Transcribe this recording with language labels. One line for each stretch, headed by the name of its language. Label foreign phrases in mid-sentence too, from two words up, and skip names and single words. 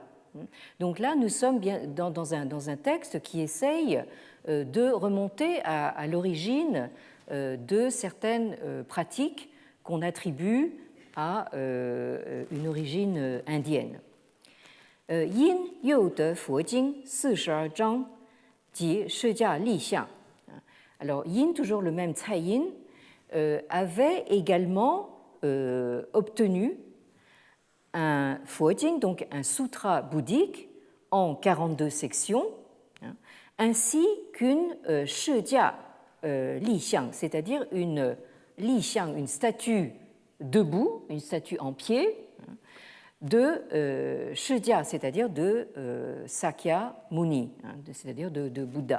French: Donc là, nous sommes bien dans un texte qui essaye de remonter à l'origine de certaines pratiques qu'on attribue à une origine indienne.
Chinese: 愔又得佛经 42 章及释迦立相.
French: Alors, Yin, toujours le même Cai Yin, avait également obtenu un Fojing, donc un sutra bouddhique, en 42 sections, ainsi qu'une
Chinese: 释迦立像,
French: c'est-à-dire une
Chinese: 立像,
French: une statue debout, une statue en pied, de shijia, c'est-à-dire de Sakya Muni, c'est-à-dire de Bouddha.